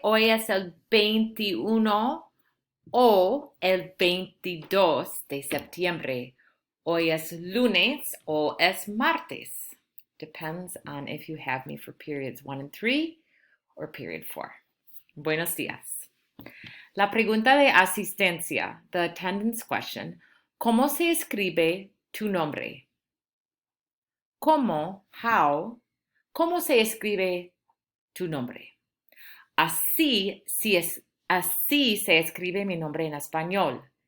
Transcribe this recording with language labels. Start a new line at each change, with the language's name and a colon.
Spanish: Hoy es el 21 o el 22 de septiembre. Hoy es lunes o es martes.
English: Depends on if you have me for periods 1 and 3 or period 4.
Spanish: Buenos días. La pregunta de asistencia,
English: the attendance question,
Spanish: ¿cómo se escribe tu nombre? ¿Cómo?
English: How?
Spanish: ¿Cómo se escribe tu nombre? Así se escribe mi nombre en español.